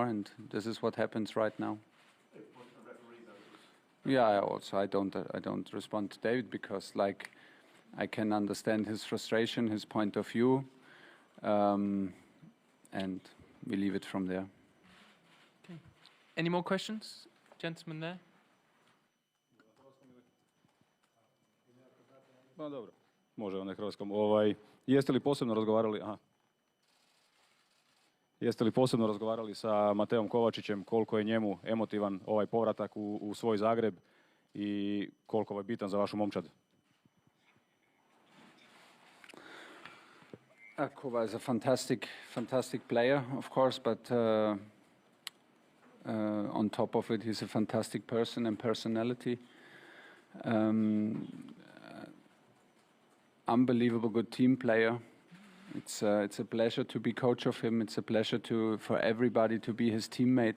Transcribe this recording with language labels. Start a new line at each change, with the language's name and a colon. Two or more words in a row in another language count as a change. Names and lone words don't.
English: And this is what happens right now. Yeah, I don't respond to David because I can understand his frustration, his point of view, and we leave it from there. Okay. Any more questions? Gentleman there.
Croatian: Pa dobro, može on na hrvatskom. Jeste li posebno razgovarali? Jeste li posebno razgovarali sa Mateom Kovačićem koliko je njemu emotivan ovaj povratak u svoj Zagreb i koliko je bitan za vašu momčad?
English: Kova is a fantastic player, of course, but on top of it, he's a fantastic person and personality. Unbelievable good team player. It's a pleasure to be coach of him. It's a pleasure for everybody to be his teammate.